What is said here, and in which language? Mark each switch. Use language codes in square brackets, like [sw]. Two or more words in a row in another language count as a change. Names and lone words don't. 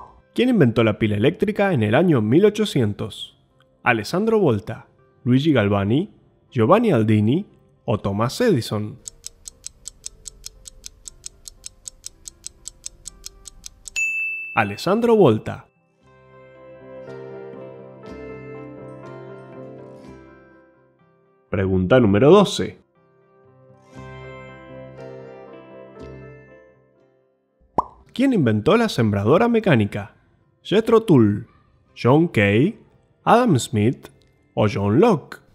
[es] ¿Quién inventó la pila eléctrica en el año 1800? ¿Alessandro Volta, Luigi Galvani, Giovanni Aldini o Thomas Edison? Alessandro Volta. Pregunta número 12. ¿Quién inventó la sembradora mecánica? ¿Jethro Tull, John Kay, Adam Smith o John Locke?